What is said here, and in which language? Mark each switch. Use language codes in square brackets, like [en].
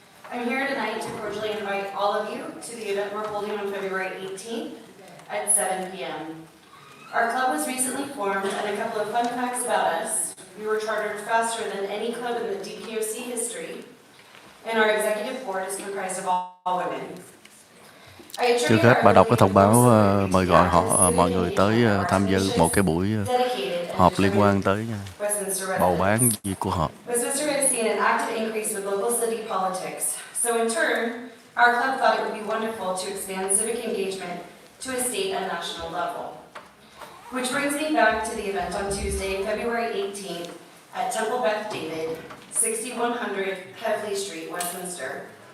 [en] I'm here tonight to cordially invite all of you to the event we're holding on February 18th at 7 p.m. Our club was recently formed, and a couple of fun facts about us. We were chartered faster than any club in the DPOC history, and our executive board is comprised of all women. [vi] Trước hết bà đọc cái thông báo mời gọi mọi người tới tham dự một cái buổi họp liên quan tới bầu bán gì của họ. [en] Westminster has seen an active increase with local city politics. So in turn, our club thought it would be wonderful to expand civic engagement to a state and national level. Which brings me back to the event on Tuesday, February 18th at Temple Beth David, 6100 Headley Street, Westminster.